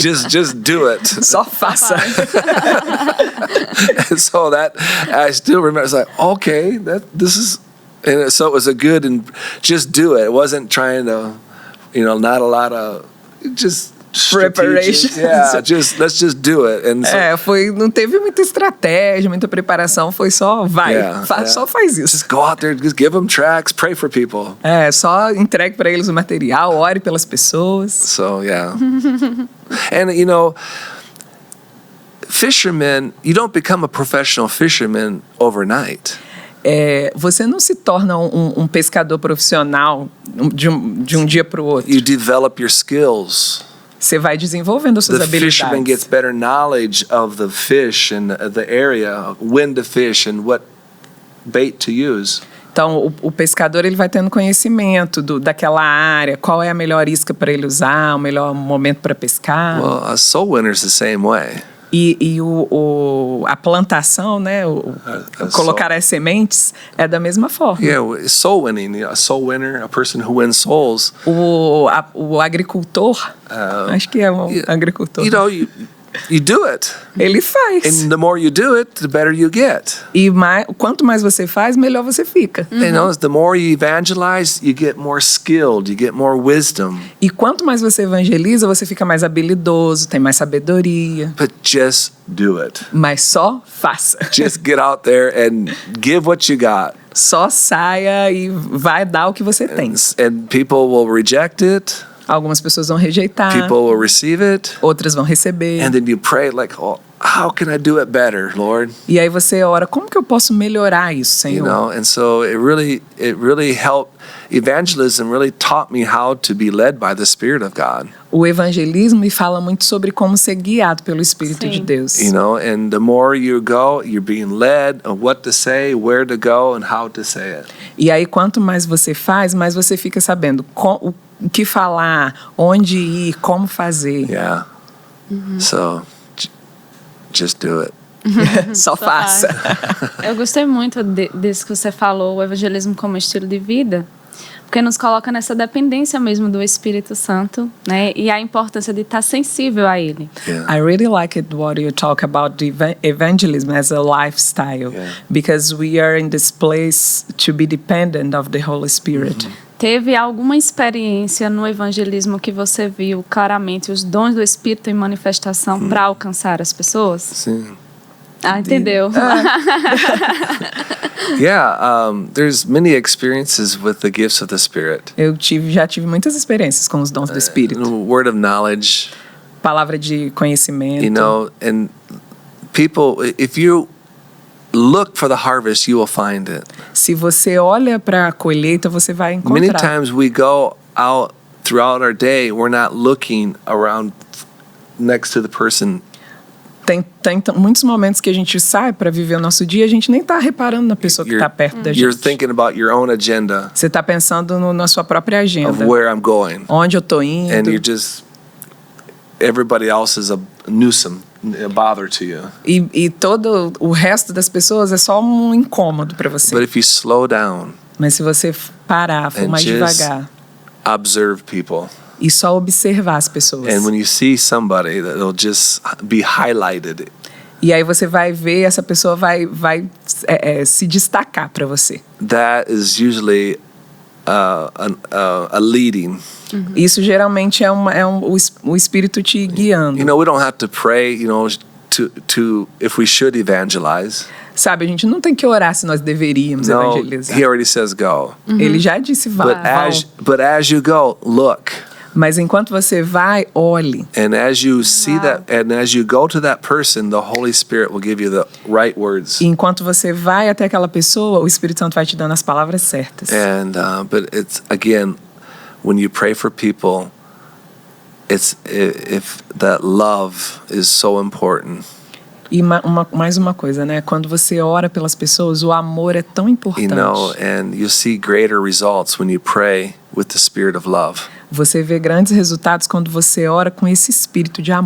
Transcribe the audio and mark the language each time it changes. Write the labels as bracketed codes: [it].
[en] Just do it. [pt] Só faça. [en] And so that I still remember. It's like, okay, this is, and so it was a good and just do it. It wasn't trying to, not a lot of just Preparation. strategic. Yeah, let's just do it. And so, [pt] Não teve muita estratégia, muita preparação, foi só vai, [en] Yeah, yeah. [pt] só faz isso. [en] just go out there, just give them tracts, pray for people. [pt] Só entregue para eles o material, ore pelas pessoas. [en] So yeah, and fishermen, you don't become a professional fisherman overnight. [pt] Você não se torna um pescador profissional de um dia para o outro. [en] You develop your skills. [pt] Você vai desenvolvendo as suas [en] The fisherman gets [pt] habilidades. [en] better knowledge of the fish and the area, when to fish and what bait to use. [pt] Então, o pescador ele vai tendo conhecimento daquela área, qual é a melhor isca para ele usar, o melhor momento para pescar. [en] Well, a soul winner's the same way. [pt] E a plantação, né, colocar as sementes, é da mesma forma. [en] Yeah, soul winning. A soul winner, a person who wins souls. [pt] O agricultor, acho que é um agricultor, [en] You do it. [pt] ele faz. [en] And the more you do it, the better you get. [pt] E quanto mais você faz, melhor você fica. [en] The more you evangelize, you get more skilled, you get more wisdom. [pt] E quanto mais você evangeliza, você fica mais habilidoso, tem mais sabedoria. [en] But just do it. [pt] Mas só faça. [en] Just get out there and give what you got. [pt] Só saia e vai dar o que você tem. [en] And people will reject it. [pt] Algumas pessoas vão rejeitar, [en] People will receive it. [pt] outras vão receber. [en] And then you pray like, oh, how can I do it better, Lord? [pt] E aí você ora, como que eu posso melhorar isso, [en] You [pt] Senhor? [en] know, and so it really helped. Evangelism really taught me how to be led by the Spirit of God. [pt] O evangelismo me fala muito sobre como ser guiado pelo Espírito Sim. de Deus. [en] You know, and the more you go, you're being led on what to say, where to go, and how to say it. [pt] E aí, quanto mais você faz, mais você fica sabendo o que falar, onde ir, como fazer. [en] Yeah. So just do it. [pt] Só faça. Eu gostei muito desse que você falou, o evangelismo como estilo de vida, porque nos coloca nessa dependência mesmo do Espírito Santo, né? E a importância de estar sensível a Ele. [en] Yeah. I really like it what you talk about the evangelism as a lifestyle, Yeah. because we are in this place to be dependent of the Holy Spirit. [pt] Teve alguma experiência no evangelismo que você viu claramente os dons do Espírito em manifestação para alcançar as pessoas? Sim. Ah, entendeu? [en] Yeah, there's many experiences with the gifts of the Spirit. [pt] Eu já tive muitas experiências com os dons do Espírito. [en] Word of knowledge, [pt] Palavra de conhecimento. [en] you know, and people, if you look for the harvest, you will find it. [pt] Se você olha para a colheita, você vai [en] Many [pt] encontrar. [en] times we go out throughout our day, we're not looking around next to the person. [pt] Tem muitos momentos que a gente sai para viver o nosso dia, a gente nem tá reparando na pessoa que está perto da [en] You're [pt] gente. [en] thinking about your own agenda [pt] Você tá pensando na sua própria [en] of [pt] agenda. [en] where I'm going. [pt] Onde eu tô indo. [en] And you're just, everybody else is a nuisance, a bother to you. [pt] E todo o resto das pessoas é só um incômodo para você. [en] But if you slow down, [pt] Mas se você parar, for [en] And [pt] mais [en] just- [pt] devagar [en] observe people, [pt] e só observar as pessoas. [en] and when you see somebody, that'll just be highlighted. [pt] E aí você vai ver, essa pessoa vai se destacar para você. [en] That is usually a leading. [pt] Isso geralmente é o Espírito te guiando. [en] You know, we don't have to pray, you know, to if we should evangelize. [pt] Sabe, a gente não tem que orar se nós deveríamos [en] No, [pt] evangelizar. [en] he already says go. [pt] Ele já disse, vão. [en] But as you go, look. [pt] Mas enquanto você vai, olhe. [en] And as you see that, and as you go to that person, the Holy Spirit will give you the right words. [pt] E enquanto você vai até aquela pessoa, o Espírito Santo vai te dando as palavras certas. [en] And but it's again, when you pray for people, if that love is so important. [pt] E mais uma coisa, né? Quando você ora pelas pessoas, o amor é tão importante. [en] You know, and you see greater results when you pray with the spirit of love. [pt] Você vê grandes resultados quando você ora com esse espírito de amor.